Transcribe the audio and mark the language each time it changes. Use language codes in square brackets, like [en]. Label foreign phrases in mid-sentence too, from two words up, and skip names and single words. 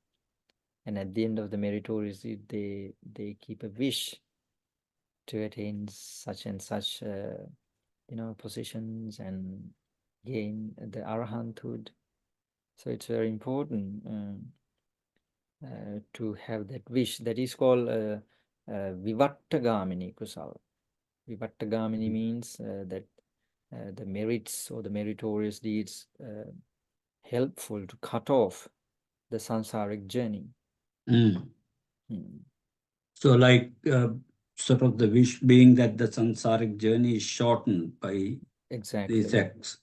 [en] And at the end of the meritorious deed, they keep a wish to attain such and such, positions and gain the arahanthood. So it's very important to have that wish. That is called [pi] vivattagamini kusala. [en] Vivattagamini means that the merits or the meritorious deeds helpful to cut off the sansaric journey. So like sort of the wish being that the sansaric journey is shortened by these acts.